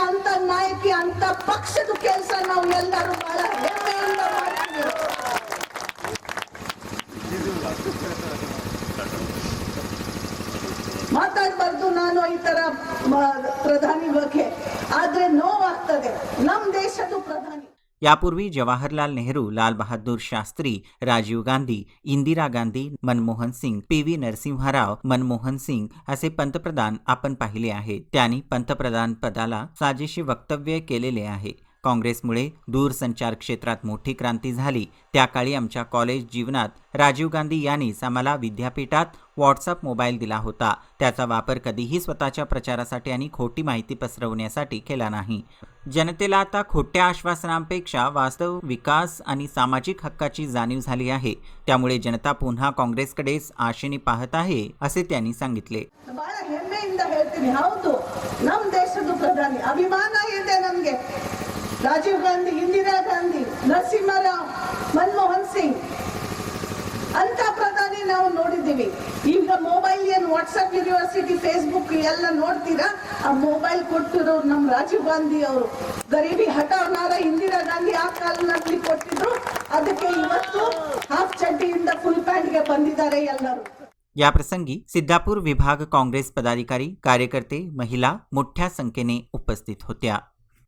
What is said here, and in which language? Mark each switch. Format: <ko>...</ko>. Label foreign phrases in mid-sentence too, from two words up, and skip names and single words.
<kn>ಅಂತ ನಾಯಕಿ ಅಂತ ಪಕ್ಷದ ಕೆಲಸ ನಾವು ಎಲ್ಲರೂ ಬಹಳ ಹೆಮ್ಮೆಯಿಂದ ಮಾಡ್ತೀವಿ. ಮಾತಾಡಬಾರ್ದು ನಾನು ಈ ತರ ಪ್ರಧಾನಿ ಬಗ್ಗೆ, ಆದ್ರೆ ನೋವಾಗ್ತದೆ ನಮ್ಮ ದೇಶದ ಪ್ರಧಾನಿ.</kn> <mr>यापूर्वी जवाहरलाल नेहरू, लाल बहादूर शास्त्री, राजीव गांधी, इंदिरा गांधी, मनमोहन सिंग, PV नरसिंहराव, मनमोहन सिंग असे पंतप्रधान आपण पाहिले आहेत. त्यांनी पंतप्रधान पदाला साजेशी वक्तव्य केलेले आहे. काँग्रेसमुळे दूरसंचार क्षेत्रात मोठी क्रांती झाली. त्या काळी आमच्या कॉलेज जीवनात राजीव गांधी यांनीच आम्हाला विद्यापीठात व्हॉट्सअप मोबाईल दिला होता. त्याचा वापर कधीही स्वतःच्या प्रचारासाठी आणि खोटी माहिती पसरवण्यासाठी केला नाही. जनतेला आता खोट्या आश्वासनांपेक्षा वास्तव विकास आणि सामाजिक हक्काची जाणीव झाली आहे. त्यामुळे जनता पुन्हा काँग्रेसकडेच आशेने पाहत आहे, असे त्यांनी सांगितले.</mr> <kn>ಬಹಳ ಹೆಮ್ಮೆಯಿಂದ ಹೇಳ್ತೀನಿ, ಹೌದು ನಮ್ಮ ದೇಶದ ಪ್ರಧಾನಿ ಅಭಿಮಾನ ಇದೆ ನಮಗೆ. ರಾಜೀವ್ ಗಾಂಧಿ, ಇಂದಿರಾ ಗಾಂಧಿ, ನರಸಿಂಹರಾವ್, ಮನಮೋಹನ್ ಸಿಂಗ್ ಅಂತ ಪ್ರಧಾನಿ ನಾವು ನೋಡಿದ್ದೀವಿ. ಈಗ ಮೊಬೈಲ್ ಏನು ವಾಟ್ಸ್ಆಪ್ ಯೂನಿವರ್ಸಿಟಿ ಫೇಸ್ಬುಕ್ ಎಲ್ಲ ನೋಡ್ತೀರಾ, ಆ ಮೊಬೈಲ್ ಕೊಟ್ಟಿರೋರು ನಮ್ಮ ರಾಜೀವ್ ಗಾಂಧಿ ಅವರು.</kn> <hi>गरीबी हठावनार</hi> <kn>ಇಂದಿರಾ ಗಾಂಧಿ ಆ ಕಾಲದಲ್ಲಿ ಕೊಟ್ಟಿದ್ರು, ಅದಕ್ಕೆ ಇವತ್ತು ಹಾಫ್ ಚಡ್ಡಿಯಿಂದ ಫುಲ್ ಪ್ಯಾಂಟ್ಗೆ ಬಂದಿದ್ದಾರೆ ಎಲ್ಲರೂ.</kn> <mr>या प्रसंगी सिद्धापूर विभाग काँग्रेस पदाधिकारी, कार्यकर्ते, महिला मोठ्या संख्येने उपस्थित होत्या.</mr>